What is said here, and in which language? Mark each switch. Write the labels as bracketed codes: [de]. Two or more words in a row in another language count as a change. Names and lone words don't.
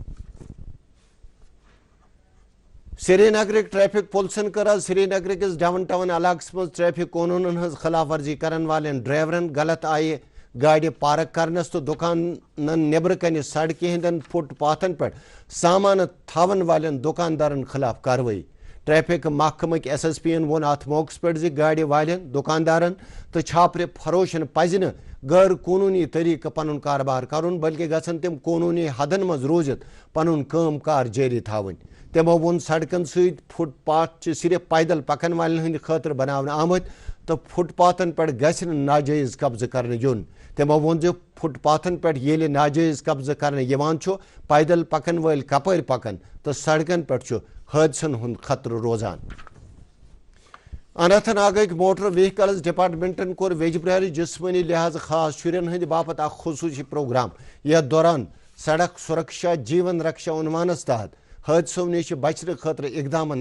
[ks] سری نگرک ٹریفک پولیسن کر آز سری نگر کس ڈاؤن ٹاؤن علاقس مز ٹریفک قونون ہز خلاف ورزی کرن والن ڈرائیورن غلط آئی گاڑی پارک کرنس تو دکانن نیبر کن سڑکہ ہندین فٹ پاتھن پہ سامان تھاون والن دکاندارن خلاف کاروائی ٹریفک محکمک SSP ین وون ات موقع پہ گاڑی والن دکاندارن تو چھاپر فروشن پزِ نہٕ غیر قانونی طریقہ پنن کاربار کرن بلکہ گژھن تم قانونی حدن مز روزت پنن کام کار جاری تھاون تمو وون سڑکن ست فٹ پاتھ صرف پیدل پکن والن ہند خاطر بناونہٕ آمت تو فٹ پاتھن پہ گژھِ نہٕ ناجائز قبضہ کرنے یون تمو وون زِ فٹ پاتھن پہ ییٚلہِ ناجائز قبضہ کرنے یوان چھُ پیدل پکن وٲلۍ کپٲرۍ پکن تو سڑکن پہ چھُ حٲدثن ہُنٛد خطرٕ روزان اننت ناگٕکۍ موٹر ویہکلز ڈپارٹمنٹن کوٚر ویجبرارِ جسمٲنی لحاظ خاص شُرٮ۪ن ہٕنٛدِ باپتھ اکھ خصوٗصی پروگرام یتھ دوران سڑک سرکشا جیون رکشا عنوانس تحت حٲدثو نِش بچنہٕ خٲطرٕ اقدامن